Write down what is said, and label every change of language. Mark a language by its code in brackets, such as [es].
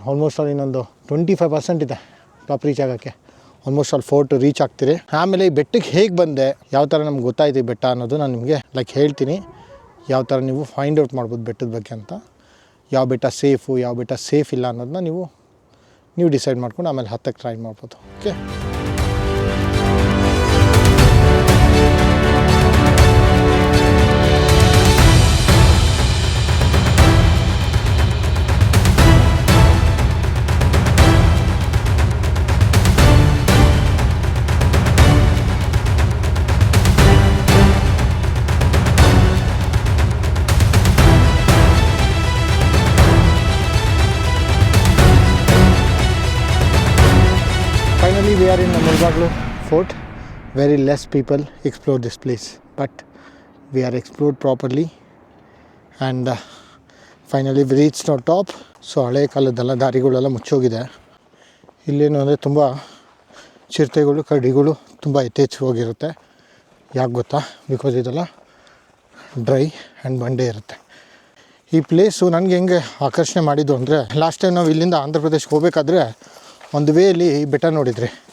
[kn] Almost all ಇನ್ನೊಂದು 25% ಇದೆ top reach ಆಗೋಕ್ಕೆ. Almost all 4 reach ಆಗ್ತೀರಿ. ಆಮೇಲೆ ಈ ಬೆಟ್ಟಕ್ಕೆ ಹೇಗೆ ಬಂದೆ, ಯಾವ ಥರ ನಮ್ಗೆ ಗೊತ್ತಾಯ್ತು ಈ ಬೆಟ್ಟ ಅನ್ನೋದು ನಾನು ನಿಮಗೆ ಹೇಳ್ತೀನಿ. ಯಾವ ಥರ ನೀವು ಫೈಂಡ್ ಔಟ್ ಮಾಡ್ಬೋದು ಬೆಟ್ಟದ ಬಗ್ಗೆ ಅಂತ. ಯಾವ ಬೆಟ್ಟ ಸೇಫು, ಯಾವ ಬೆಟ್ಟ ಸೇಫ್ ಇಲ್ಲ ಅನ್ನೋದನ್ನ ನೀವು ಡಿಸೈಡ್ ಮಾಡ್ಕೊಂಡು ಆಮೇಲೆ ಹತ್ತಕ್ಕೆ ಟ್ರೈ ಮಾಡ್ಬೋದು. Okay, [en] we are in Mulbaglu Fort. Very less people explore this place, but we are explored properly and finally we reached our top. [kn] So ಹಳೆ ಕಾಲದ್ದೆಲ್ಲ ದಾರಿಗಳೆಲ್ಲ ಮುಚ್ಚೋಗಿದೆ. ಇಲ್ಲೇನು ಅಂದರೆ ತುಂಬ ಚಿರತೆಗಳು, ಕರಡಿಗಳು ತುಂಬ ಯಥೇಚ್ಛವಾಗಿರುತ್ತೆ. ಯಾಕೆ ಗೊತ್ತಾ? ಬಿಕಾಸ್ ಇದೆಲ್ಲ ಡ್ರೈ ಆ್ಯಂಡ್ ಬಂಡೆ ಇರುತ್ತೆ. ಈ ಪ್ಲೇಸು ನನಗೆ ಹೆಂಗೆ ಆಕರ್ಷಣೆ ಮಾಡಿದ್ದು ಅಂದರೆ, ಲಾಸ್ಟ್ ಟೈಮ್ ನಾವು ಇಲ್ಲಿಂದ ಆಂಧ್ರ ಪ್ರದೇಶಕ್ಕೆ ಹೋಗಬೇಕಾದ್ರೆ ಒಂದು ವೇಲಿ ಈ ಬೆಟ್ಟ ನೋಡಿದ್ರಿ.